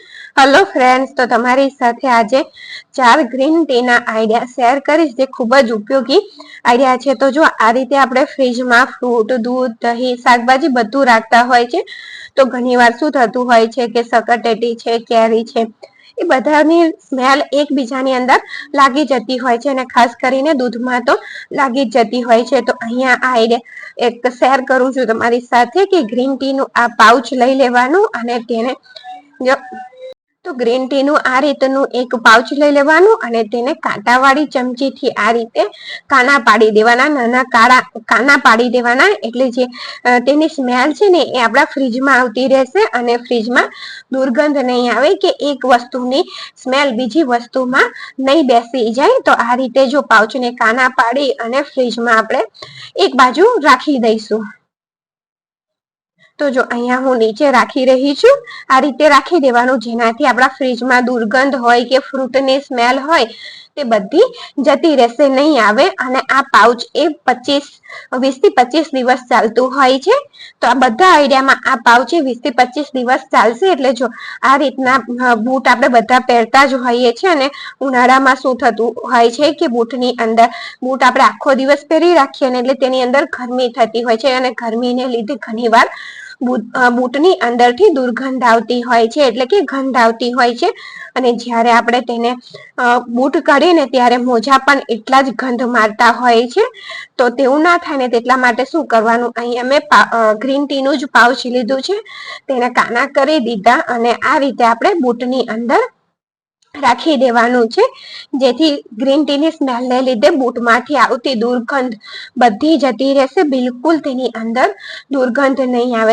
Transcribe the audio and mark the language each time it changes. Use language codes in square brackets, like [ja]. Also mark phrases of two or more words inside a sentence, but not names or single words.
[en] Hello friends, [gu] તો તમારી સાથે આજ 4 [en] green tea [gu] ના આઇડિયા શેર કરીશ જે ખૂબ જ ઉપયોગી આઇડિયા છે। તો જો આ રીતે આપણે ફ્રીજ મેં ફ્રૂટ, દૂધ, દહીં, શાકભાજી બધું રાખતા હોય છે તો ઘણીવાર શું થતું હોય છે કે સકરટેટી છે, કેરી છે એ બધાની સ્મેલ એકબીજાની અંદર લાગી જતી હોય છે અને ખાસ કરીને દૂધમાં તો લાગી જ જતી હોય છે। તો અહીંયા આ આઇડિયા એક શેર કરું છું તમારી સાથે કે [en] green tea [gu] નું આ પાઉચ લઈ લેવાનું અને તેને તો [en] green tea [gu] નું આ રીતનું એક પાઉચ લઈ લેવાનું અને તેને કાંટાવાળી ચમચીથી આ રીતે કાના પાડી દેવાના, નાના કાના પાડી દેવાના, એટલે જે તેની સ્મેલ છે ને એ આપણા ફ્રીજમાં આવતી રહેશે અને ફ્રીજમાં દુર્ગંધ નહીં આવે કે એક વસ્તુની સ્મેલ બીજી વસ્તુમાં નહીં બેસી જાય। તો આ રીતે જો પાઉચને કાના પાડી અને ફ્રીજમાં આપણે એક બાજુ રાખી દઈશું। તો જો અહીંયા હું નીચે રાખી રહી છું, આ રીતે રાખી દેવાનું જેનાથી આપડા ફ્રીજ મેં દુર્ગંધ હોય કે ફ્રૂટ ને સ્મેલ હોય તે બધી જતી રહેશે, નહીં આવે। અને આ પાઉચ એ 20 થી 25 દિવસ ચાલતું હોય છે। તો આ બધા આઇડિયા મેં આ પાઉચ 20 થી 25 દિવસ ચાલશે। એટલે જો આ રીતના બૂટ આપણે બધા પહેરતા જ હોઈએ છે અને ઉનાળામાં શું થતું હોય છે કે બૂટની અંદર બૂટ આપણે આખો દિવસ પહેરી રાખીએ ને એટલે તેની અંદર ગરમી થતી હોય છે અને ગરમીને લીધે ઘણીવાર બૂટની અંદરથી દુર્ગંધ આવતી હોય છે, એટલે કે ગંધ આવતી હોય છે અને જ્યારે આપણે તેને બૂટ કાઢીને ત્યારે મોજા પણ એટલા જ ગંધ મારતા હોય છે। તો તેવું ના થાય ને તેટલા માટે શું કરવાનું, અહીં અમે [en] green tea [gu] નું જ પાઉચ લીધું છે, તેને કાના કરી દીધા અને આ રીતે આપણે બૂટની અંદર રાખી દેવાનું છે, જેથી [en] green tea [gu] ની સ્મેલ ને લીધે બૂટમાંથી આવતી દુર્ગંધ બધી જતી રહેશે, બિલકુલ તેની અંદર દુર્ગંધ નહીં આવે।